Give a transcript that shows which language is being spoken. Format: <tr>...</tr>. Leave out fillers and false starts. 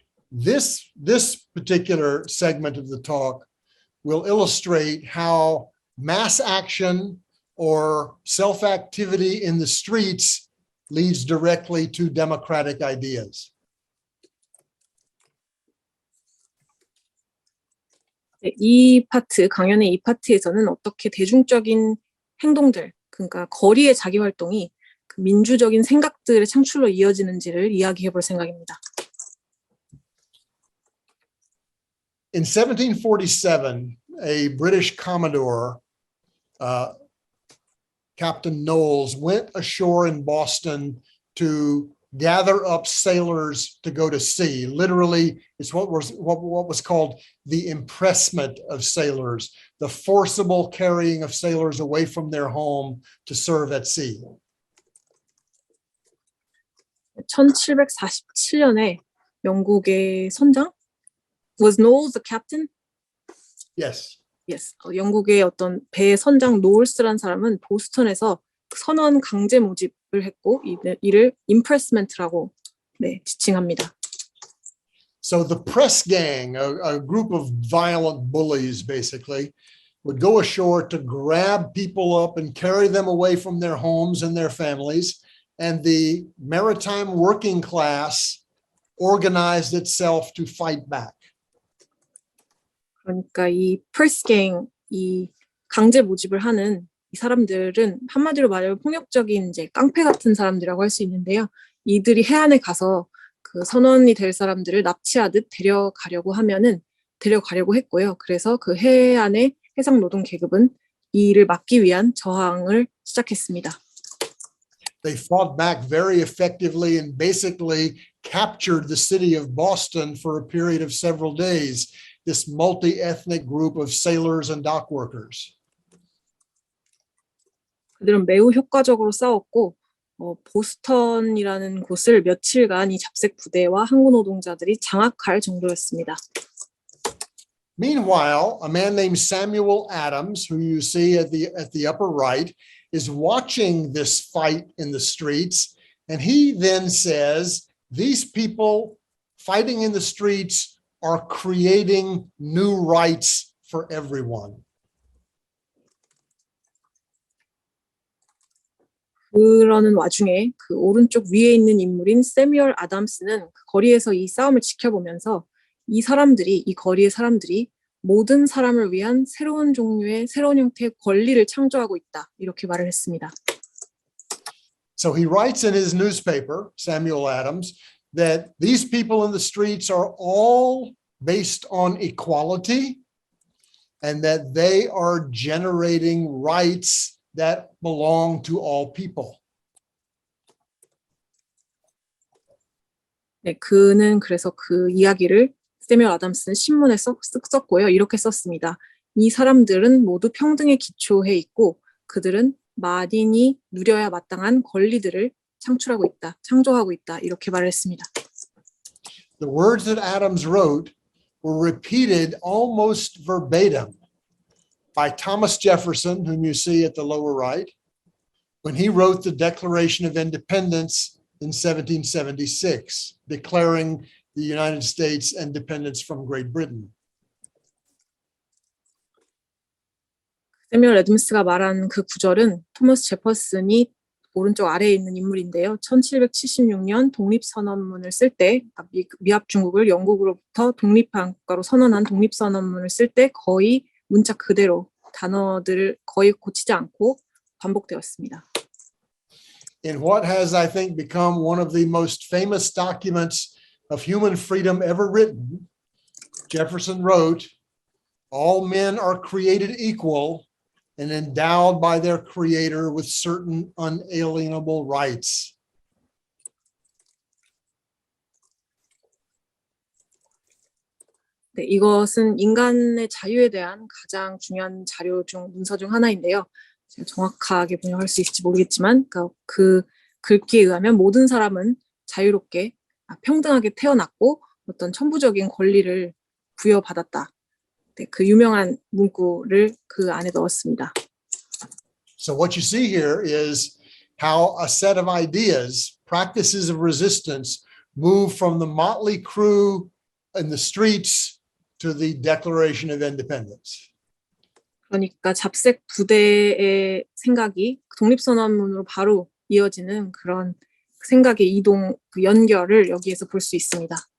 <en>This particular segment of the talk will illustrate how mass action or self-activity in the streets leads directly to democratic ideas.</en> <ko>네, 강연의 이 파트에서는 어떻게 대중적인 행동들, 그러니까 거리의 자기 활동이 그 민주적인 생각들의 창출로 이어지는지를 이야기해 볼 생각입니다.</ko> <en>In 1747, a British Commodore, Captain Knowles, went ashore in Boston to gather up sailors to go to sea. Literally, it's what was called the impressment of sailors, the forcible carrying of sailors away from their home to serve at sea.</en> <ko>1747년에 영국의 선장</ko> <en>was Knowles the captain? Yes. Yes.</en> <ko>영국의 어떤 배 선장 노울스라는 사람은 보스턴에서 선원 강제 모집을 했고 이를 impressment라고 지칭합니다.</ko> <en>So the press gang, a group of violent bullies, basically, would go ashore to grab people up and carry them away from their homes and their families. And the maritime working class organized itself to fight back.</en> <ko>그러니까 이 프레스갱, 이 강제 모집을 하는 이 사람들은 한마디로 말하면 폭력적인 이제 깡패 같은 사람들이라고 할 수 있는데요. 이들이 해안에 가서 그 선원이 될 사람들을 납치하듯 데려가려고 했고요. 그래서 그 해안의 해상 노동 계급은 이 일을 막기 위한 저항을 시작했습니다.</ko> <en>They fought back very effectively and basically captured the city of Boston for a period of several days. This multi-ethnic group of sailors and dock workers.</en> <ko>그들은 매우 효과적으로 싸웠고 보스턴이라는 곳을 며칠간 이 잡색 부대와 항구 노동자들이 장악할 정도였습니다.</ko> <en>Meanwhile, a man named Samuel Adams, who you see at the upper right, is watching this fight in the streets, and he then says, these people fighting in the streets are creating new rights for everyone.</en> <ko>그러는 와중에 그 오른쪽 위에 있는 인물인 세뮤얼 아담스는 그 거리에서 이 싸움을 지켜보면서 이 거리의 사람들이 모든 사람을 위한 새로운 종류의 새로운 형태의 권리를 창조하고 있다. 이렇게 말을 했습니다.</ko> <en>So he writes in his newspaper, Samuel Adams, that these people in the streets are all based on equality and that they are generating rights that belong to all people.</en> <ko>네, 그는 그래서 그 이야기를 세뮤얼 아담스는 신문에 썼고요. 이렇게 썼습니다. 이 사람들은 모두 평등에 기초해 있고 그들은 만인이 누려야 마땅한 권리들을 창조하고 있다. 이렇게 말을 했습니다.</ko> <en>The words that Adams wrote were repeated almost verbatim by Thomas Jefferson, whom you see at the lower right, when he wrote the Declaration of Independence in 1776, declaring the United States independence from Great Britain.</en> <ko>세뮤얼 애덤스가 말한 그 구절은 토머스 제퍼슨이 오른쪽 아래에 있는 인물인데요. 1776년 독립선언문을 쓸 때 미합 중국을 영국으로부터 독립한 국가로 선언한 독립선언문을 쓸 때 거의 문자 그대로 단어들을 거의 고치지 않고 반복되었습니다.</ko> <en>In what has, I think, become one of the most famous documents of human freedom ever written, Jefferson wrote, all men are created equal and endowed by their creator with certain unalienable rights.</en> <ko>네, 이것은 인간의 자유에 대한 가장 중요한 문서 중 하나인데요. 제가 정확하게 번역할 수 있을지 모르겠지만 그 글귀에 의하면 모든 사람은 자유롭게 평등하게 태어났고 어떤 천부적인 권리를 부여받았다. 네, 그 유명한 문구를 그 안에 넣었습니다.</ko> <en>So what you see here is how a set of ideas, practices of resistance, move from the motley crew in the streets to the Declaration of Independence.</en> <ko>그러니까 잡색 부대의 생각이 독립선언문으로 바로 이어지는 그런 생각의 이동, 그 연결을 여기에서 볼 수 있습니다.</ko>